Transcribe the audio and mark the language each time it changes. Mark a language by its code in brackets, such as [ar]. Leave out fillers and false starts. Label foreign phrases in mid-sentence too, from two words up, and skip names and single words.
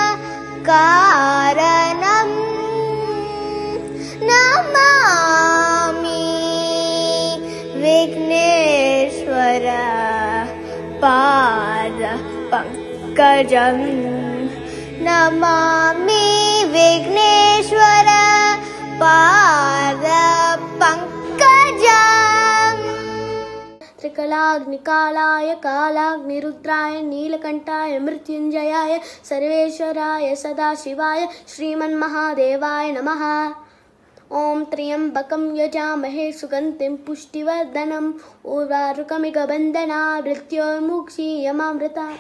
[sa] कारणम् नमामि विघ्नेश्वर पाद पङ्कजम् नमामि विघ्नेश्वर पाद पङ्कजम् நமாமி விக்னேஸ்வர பாத பங்கஜம். त्रिकलाग्निकालाय कालाग्निरुद्राय नीलकण्ठाय मृत्युञ्जयाय सर्वेश्वराय सदाशिवाय श्रीमन्महादेवाय नमः. ओम त्र्यंबकं यजामहे सुगन्धिं पुष्टिवर्धनम् उर्वारुकमिव बन्धनात् मृत्योर्मुक्षीयमामृतात्.